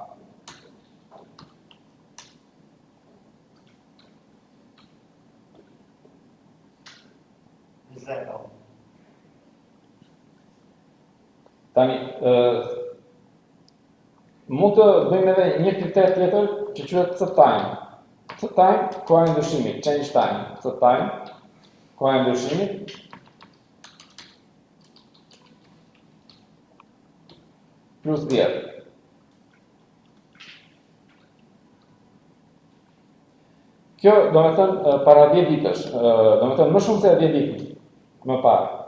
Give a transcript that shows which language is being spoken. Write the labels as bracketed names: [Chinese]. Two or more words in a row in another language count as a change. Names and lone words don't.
[Albanian] Tani, mund të bëjmë edhe një kriter tjetër që quhet c-time. C-time, koha e ndryshimit, [English] change time. C-time, [Albanian] koha e ndryshimit. Plus 10. Kjo do me thënë para 10 ditësh, do me thënë më shumë se 10 ditë më parë.